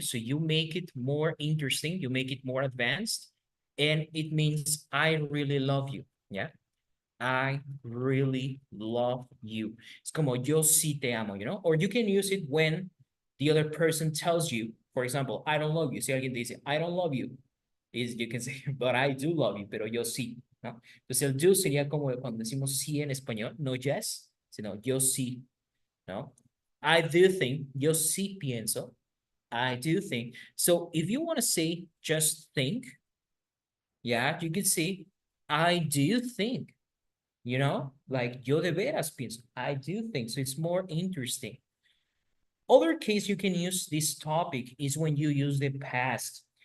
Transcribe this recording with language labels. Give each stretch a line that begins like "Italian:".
English: So you make it more interesting. You make it more advanced. And it means I really love you. Yeah. I really love you. It's
Spanish: como yo sí te amo,
English: you know? Or you can use it when the other person tells you, for example, I don't love you.
Spanish: Si alguien te dice,
English: I don't love you, is you can say, but I do love you,
Spanish: pero yo sí, ¿no? Entonces el do sería como cuando decimos sí en español, no yes, sino yo sí,
English: no? I do think,
Spanish: yo sí pienso,
English: I do think. So if you want to say just think, yeah, you could say, I do think, you know, like
Spanish: yo de veras pienso,
English: I do think. So it's more interesting. Other case you can use this topic is when you use the past.